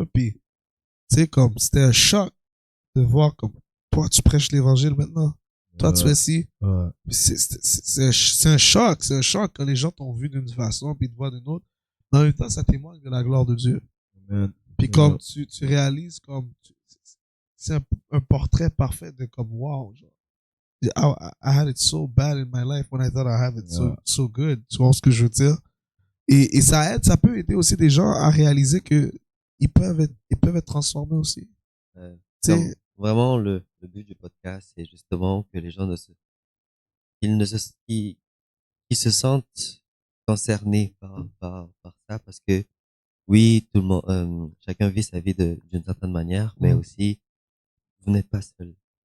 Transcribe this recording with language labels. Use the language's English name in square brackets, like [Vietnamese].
[French] Puis, tu sais, comme, c'était un choc de voir comme, toi, tu prêches l'évangile maintenant. Toi, tu fais ci. Ouais. C'est un choc. C'est un choc quand les gens t'ont vu d'une façon puis te voient d'une autre. Mais en même temps, ça témoigne de la gloire de Dieu. Amen. Puis comme tu réalises comme c'est un portrait parfait de comme wow, genre. [English] I had it so bad in my life when I thought I had it so good. [French] Tu vois ce que je veux dire? Et ça aide, ça peut aider aussi des gens à réaliser que ils peuvent être transformés aussi. Ouais. Tu Comme, sais, vraiment, le but du podcast, c'est justement que les gens qu'ils se sentent concernés par ça, parce que oui, tout le monde, chacun vit sa vie d'une certaine manière, mais aussi, vous n'êtes pas seul.